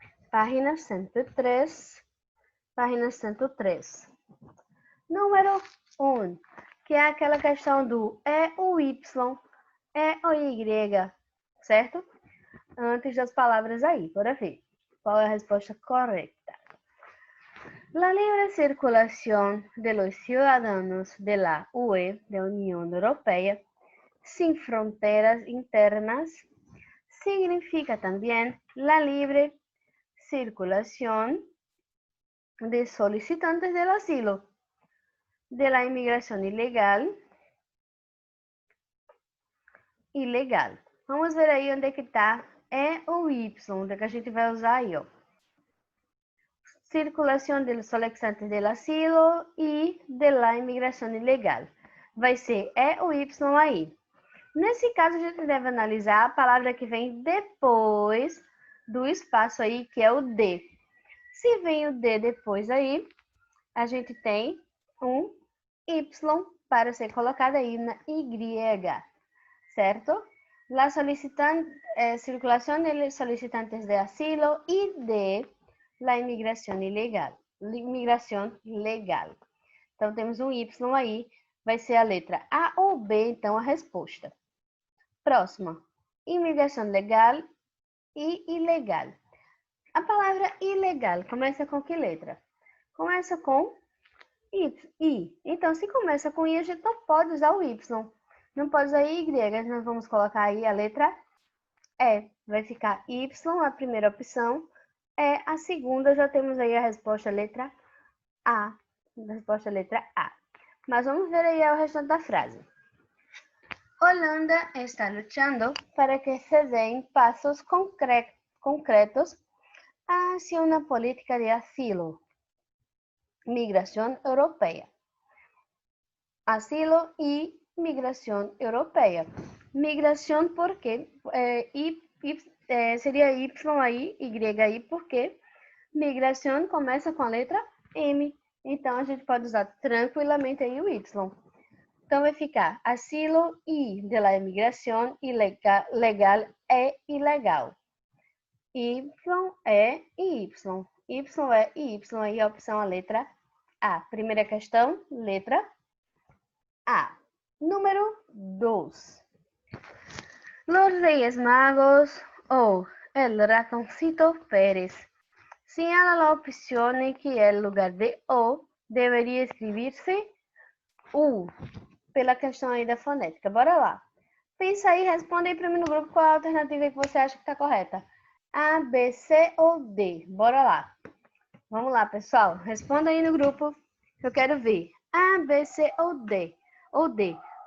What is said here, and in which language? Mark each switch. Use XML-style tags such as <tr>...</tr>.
<pt>Página 103, página 103. Número 1, que é aquela questão do é ou Y, é ou Y, certo? Antes das palavras aí, bora ver qual é a resposta correta.</pt> <es>La libre circulación de los ciudadanos de la UE, de Unión Europea, sin fronteras internas, significa también la libre circulación de solicitantes del asilo, de la inmigración ilegal.</es> <pt>Vamos ver aí onde é que está E ou Y, onde é que a gente vai usar aí, ó. Circulação de</pt> <es>solicitantes del asilo</es> <pt>e de la inmigração ilegal. Vai ser E ou Y aí. Nesse caso, a gente deve analisar a palavra que vem depois do espaço aí, que é o D. Se vem o D depois aí, a gente tem um Y para ser colocado aí na Y, certo?</pt> <es>La circulación de solicitantes de asilo y de la inmigración ilegal.</es> <pt>Então, temos um Y aí, vai ser a letra A ou B, então, a resposta. Próxima, imigração legal e ilegal. A palavra ilegal começa com que letra? Começa com I. Então, se começa com I, a gente não pode usar o Y. Não pode usar Y, nós vamos colocar aí a letra E. Vai ficar Y, a primeira opção. E, a segunda, já temos aí a resposta letra A. Resposta letra A. Mas vamos ver aí o restante da frase.</pt> <es>Holanda está luchando para que se den pasos concretos hacia una política de asilo, migración europea. Asilo y migración europea.</es> <pt>Migración porque seria Y aí, Y aí, porque migração começa com a letra M. Então, a gente pode usar tranquilamente aí o Y. Então, vai ficar</pt> <es>asilo y de la inmigración legal</es> <pt>é ilegal. Y é Y. Y é Y. Aí a opção a letra A. Primeira questão, letra A. Número 2.</pt> <es>Los Reyes Magos o el Ratoncito Pérez. Señala la opción en que el lugar de O</es> <pt>deveria escrever-se</pt> <es>U.</es> <pt>Pela questão aí da fonética. Bora lá. Pensa aí, responde aí para mim no grupo qual é a alternativa que você acha que está correta. A, B, C ou D? Bora lá. Vamos lá, pessoal. Responda aí no grupo que eu quero ver. A, B, C ou D? Ou D.</pt>